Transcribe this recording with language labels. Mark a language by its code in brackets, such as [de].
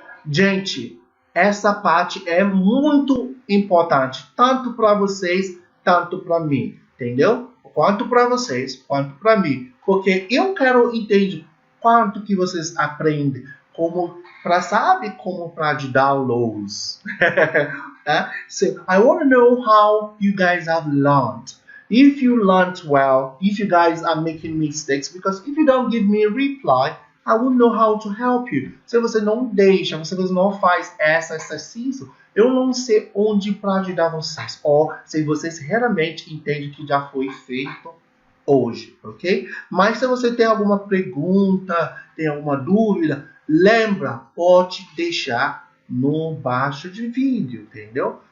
[pt] Gente, essa parte é muito importante, tanto para vocês, tanto para mim, entendeu? Quanto para vocês, quanto para mim. Porque eu quero entender quanto que vocês aprendem, como para ajudá-los. [en] So, I want to know how you guys have learned. If you learned well, if you guys are making mistakes, because if you don't give me a reply, I won't know how to help you. [pt] Se você não deixa, se você não faz esse exercício, eu não sei onde para ajudar vocês. Ou se vocês realmente entendem que já foi feito hoje, ok? Mas se você tem alguma pergunta, tem alguma dúvida, lembra, pode deixar no baixo de vídeo, entendeu?